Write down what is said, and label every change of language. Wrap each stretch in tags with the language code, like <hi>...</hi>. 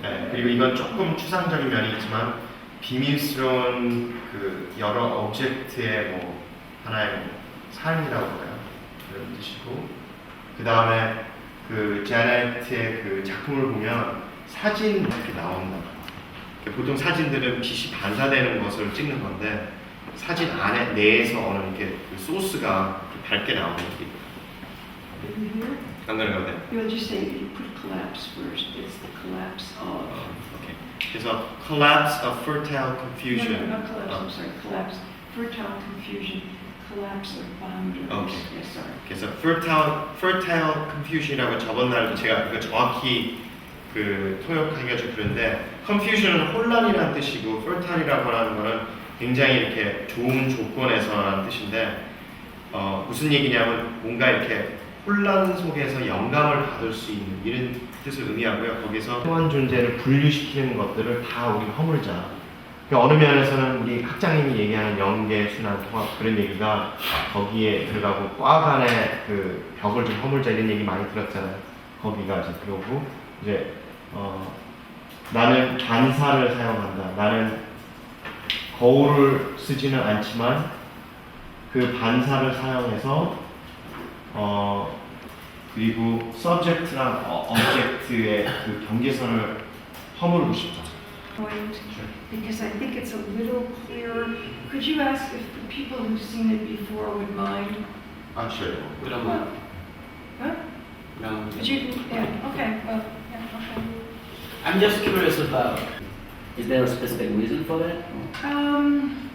<ko>네, 그리고 이건 조금 추상적인 면이 있지만 비밀스러운 그 여러 오브젝트의 뭐 하나의 뭐 삶이라고 해요 그런 뜻이고 그 다음에 그 제네트의 그 작품을 보면 사진 이렇게 나온다. 보통 사진들은 빛이 반사되는 것을 찍는 건데 사진 안에 내에서 오는 이렇게 그 소스가 밝게 나오는 게</ko> <en>I'm gonna go there. You'll just say you put collapse first. It's the collapse of. Okay. 그래서 collapse of fertile No, confusion. not collapse, I'm sorry, collapse. Fertile confusion, collapse of boundaries. Okay. Yes, sorry.</en> <ko>그래서 fertile confusion이라고 저번 날도 제가 그거 정확히 그 통역하기가 좀 그런데 confusion은 혼란이라는 뜻이고 fertile이라고 하는 거는 굉장히 이렇게 좋은 조건에서라는 뜻인데 무슨 얘기냐면 뭔가 이렇게 혼란 속에서 영감을 받을 수 있는 이런 뜻을 의미하고요. 거기서 소원 존재를 분류시키는 것들을 다 우리가 허물자. 그러니까 어느 면에서는 우리 학장님이 얘기하는 영계, 순환, 통합 그런 얘기가 거기에 들어가고 꽉 안에 그 벽을 좀 허물자 이런 얘기 많이 들었잖아요. 거기가 이제 들어오고 이제 나는 반사를 사용한다. 나는 거울을 쓰지는 않지만 그 반사를 사용해서 그리고 subject랑 object의 그 경계선을 허물고 싶다.</ko> <en>Point, because I think it's a little clearer. Could you ask if the people who've seen it before would mind? Sure. Huh? But you, yeah, okay, well, yeah, okay. I'm just curious about, is there a specific reason for that?</en>